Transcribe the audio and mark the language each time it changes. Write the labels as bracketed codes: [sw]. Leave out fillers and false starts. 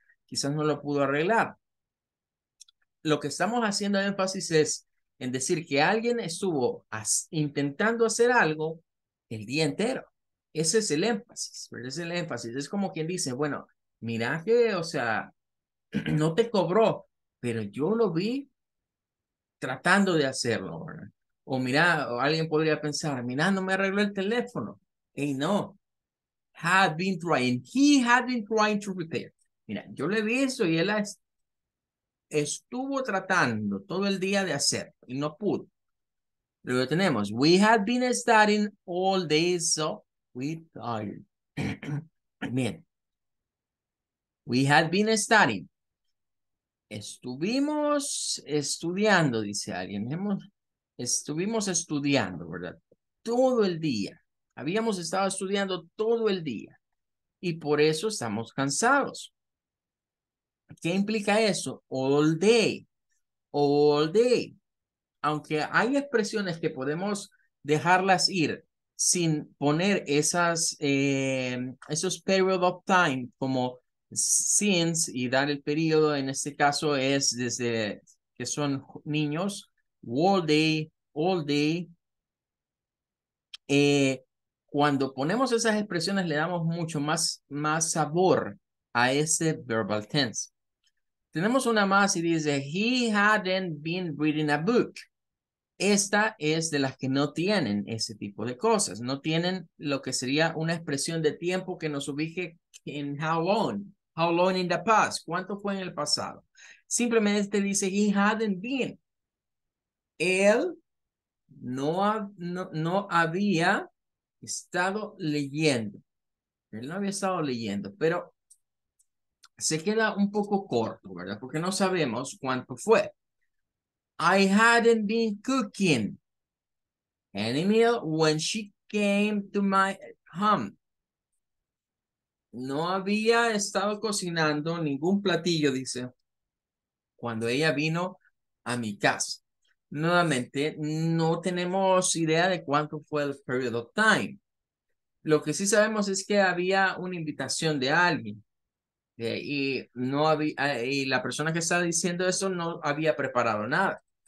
[es] Quizás no lo pudo arreglar. Lo que estamos haciendo énfasis es en decir que alguien estuvo intentando hacer algo el día entero. Ese es el énfasis, ¿verdad? Es el énfasis. Es como quien dice, bueno, mira que, o sea, no te cobró, pero yo lo vi tratando de hacerlo, ¿verdad? O mira, o alguien podría pensar, mira, no me arregló el teléfono. [en] Hey, no, he had been trying to repair. [es] Mira, yo le vi eso y él estuvo tratando todo el día de hacer y no pudo. Luego tenemos, [en] we had been studying all day, so we tired. [es] Bien, [en] we had been studying. [es] Estuvimos estudiando, dice alguien. Estuvimos estudiando, ¿verdad? Todo el día. Habíamos estado estudiando todo el día y por eso estamos cansados. ¿Qué implica eso? [en] All day. All day. [es] Aunque hay expresiones que podemos dejarlas ir sin poner esos [en] period of time [es] como [en] since [es] y dar el periodo, en este caso es desde que son niños, [en] all day. [es] eh, Cuando ponemos esas expresiones le damos mucho más sabor a ese [en] verbal tense. [es] Tenemos una más y dice, [en] he hadn't been reading a book. [es] esta es de las que no tienen ese tipo de cosas. No tienen lo que sería una expresión de tiempo que nos ubique en [en] how long. How long in the past. [es] ¿Cuánto fue en el pasado? Simplemente dice [en] he hadn't been. [es] Él no había estado leyendo. Él no había estado leyendo, pero se queda un poco corto, ¿verdad? Porque no sabemos cuánto fue. [en] I hadn't been cooking any meal when she came to my home. [es] No había estado cocinando ningún platillo, dice, cuando ella vino a mi casa. Nuevamente, no tenemos idea de cuánto fue el [en] period of time. [es] Lo que sí sabemos es que había una invitación de alguien y no había, y la persona que estaba diciendo eso no había preparado nada.